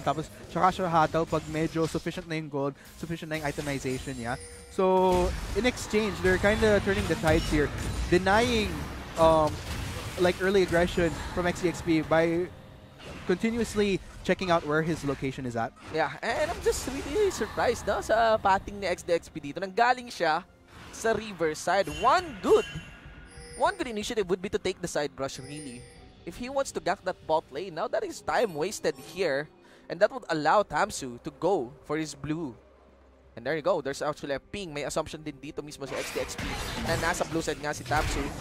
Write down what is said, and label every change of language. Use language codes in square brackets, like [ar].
[tl] Tapos, tsaka siya hataw pag medyo sufficient na yung gold, sufficient na yung itemization niya. [en] So, in exchange, they're kind of turning the tides here, denying like early aggression from XD-XP by continuously checking out where his location is at. Yeah, and I'm just really surprised no, [tl] sa pating ni XD-XP dito. Nanggaling siya sa river side. [en] One good initiative would be to take the side brush really. If he wants to gank that bot lane, now that is time wasted here. And that would allow Tamsu to go for his blue. And there you go. There's actually a ping. [tl] May assumption din dito mismo si XD-XP na nasa blue side nga si Tamsu.